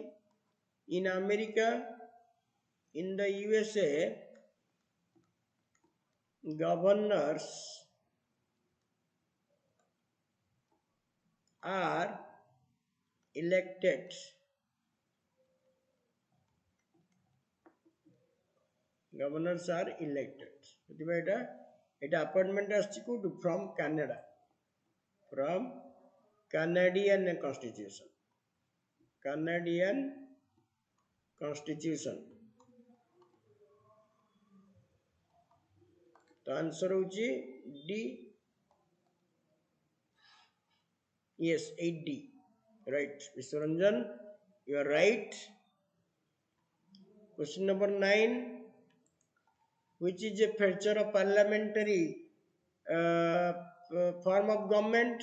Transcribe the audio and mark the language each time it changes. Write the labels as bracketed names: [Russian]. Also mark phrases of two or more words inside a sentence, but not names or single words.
[English] In America, in the USA, governors are elected। Governors are elected। [Odia] ସେଥିପାଇଁ ଏଟା appointment ଆସିଛି କୋଉଠୁ? [English] From Canada, from Canadian constitution, Canadian constitution। [Odia] ତ ଆନସର ହଉଛି [English] D, yes 8D, right Vishwaranjan, you are right। Question number 9, which is a feature of parliamentary form of government?